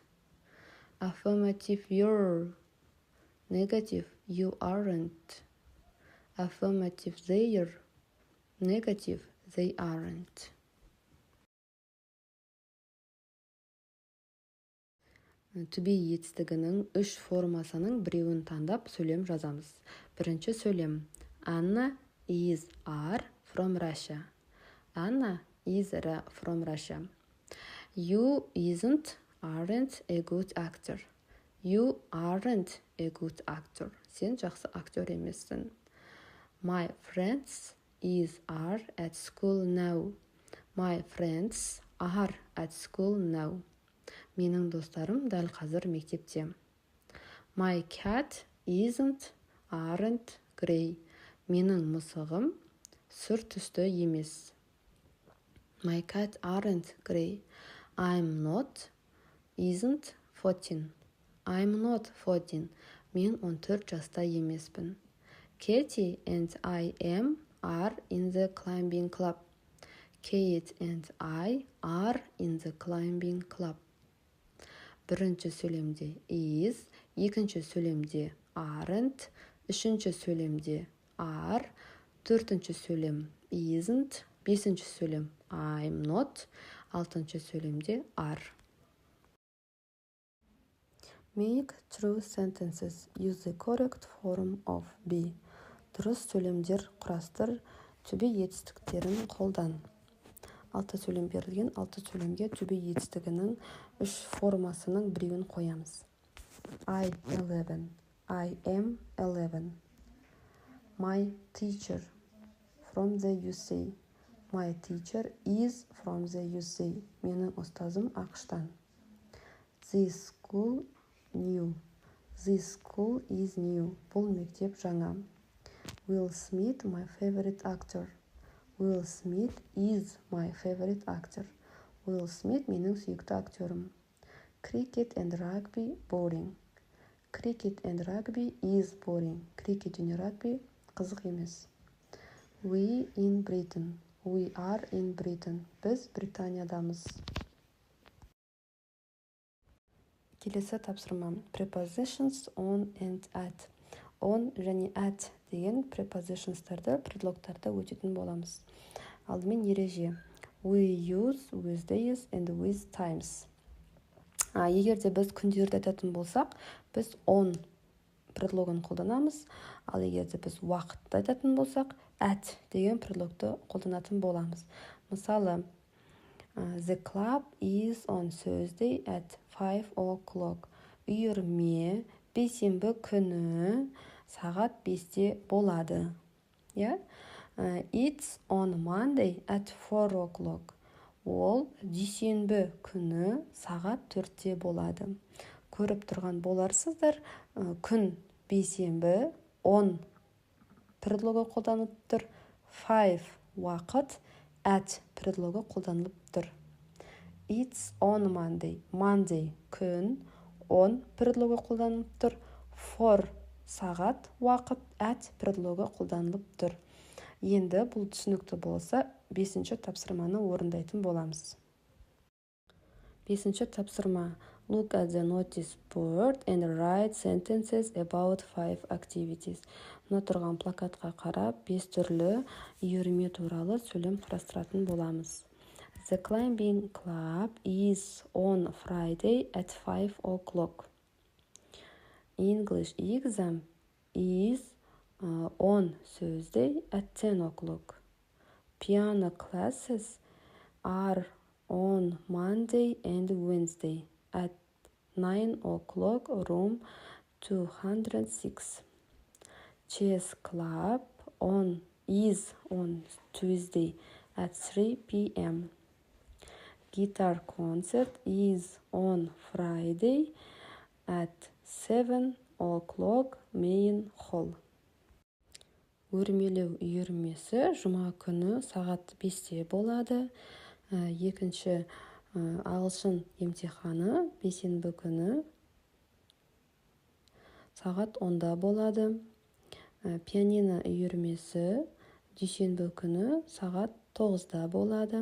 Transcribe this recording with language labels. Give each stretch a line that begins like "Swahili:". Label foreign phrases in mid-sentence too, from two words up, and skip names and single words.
English: Affirmative you're, negative you aren't. Affirmative they're, negative they aren't. To be
Kazakh: етістігінің үш формасының біреуін таңдап сөйлем жазамыз. Бірінші сөйлем.
English: Anna is are from Russia. Anna is from Russia. You aren't a good actor. You aren't a good actor.
Kazakh: Сен жақсы актер емессің.
English: My friends are at school now. My friends are at school now.
Kazakh: Менің достарым дәл қазір мектепте.
English: My cat aren't gray.
Kazakh: Менің мысығым сүр түсті емес.
English: My cat aren't gray. I'm not, isn't 14. I'm not 14.
Kazakh: Мен 14 жаста емеспін.
English: Katie and I are in the climbing club. Kate and I are in the climbing club.
Kazakh: Бірінші сөйлемде is, екінші сөйлемде aren't, үшінші сөйлемде are, төртінші сөйлем isn't, бесінші сөйлем
English: I'm not,
Kazakh: алтыншы сөйлемде are.
English: Make true sentences. Use the correct form of be.
Kazakh: Дұрыс сөйлемдер құрастыр,
English: to be
Kazakh: етістіктерін қолдан. 6 сөйлем берілген, 6 сөйлемге
English: to be
Kazakh: етістігінің үш формасының біреуін қоямыз.
English: I 11. I am 11. My teacher from the USA. My teacher is from the USA.
Kazakh: Менің ұстазым ақштан.
English: This school new. This school is new.
Kazakh: Бұл мектеп жаңа.
English: Will Smith my favorite actor. Will Smith is my favorite actor.
Kazakh: Will Smith менің сүйікті актерім.
English: Cricket and rugby boring. Cricket and rugby is boring.
Kazakh: Cricket және рагби қызық емес.
English: We in Britain. We are in Britain.
Kazakh: Біз Британиядамыз. Келесі тапсырма.
English: Prepositions on and at.
Kazakh: On және at деген prepositionстарды, предлогтарды өтетін боламыз. Алдымен ереже.
English: We use with days and with times.
Kazakh: Егер де біз күндерді айтатын болсақ, біз on предлогын қолданамыз. Ал егер де біз уақытты айтатын болсақ, at деген предлогты қолданатын боламыз. Мысалы,
English: the club is on Thursday at 5 o'clock.
Kazakh: Үйірме бейсенбі күні сағат 5-те болады.
English: It's on Monday at 4 o'clock.
Kazakh: Ол дүйсенбі күні сағат 4-те болады. Көріп тұрған боларсыздар, күн бейсенбі, on предлогы қолданылып тұр, 5 уақыт, at предлогы қолданылып тұр.
English: It's on Monday.
Kazakh: Monday күн, on предлогы қолданылып тұр, 4 сағат уақыт, at предлогы қолданылып тұр. Енді бұл түсінікті болса, 5-ші тапсырманы орындайтын боламыз. 5-ші тапсырма.
English: Look at the notice board and write sentences about 5 activities.
Kazakh: Мұна тұрған плакатқа қарап, 5 түрлі үйірме туралы сөйлем құрастыратын боламыз.
English: The climbing club is on Friday at 5 o'clock. English exam is on Thursday at 10 o'clock. Piano classes are on Monday and Wednesday at 9 o'clock, room 206. Chess club is on Tuesday at 3 p.m. Guitar concert is on Friday at 7 o'clock, main hall.
Kazakh: Өрмелеу үйірмесі жұма күні сағат 5-те болады. Екінші ағылшын емтиханы бейсенбі күні сағат 10-да болады. Пианино үйірмесі дүйсенбі күні сағат 9-да болады.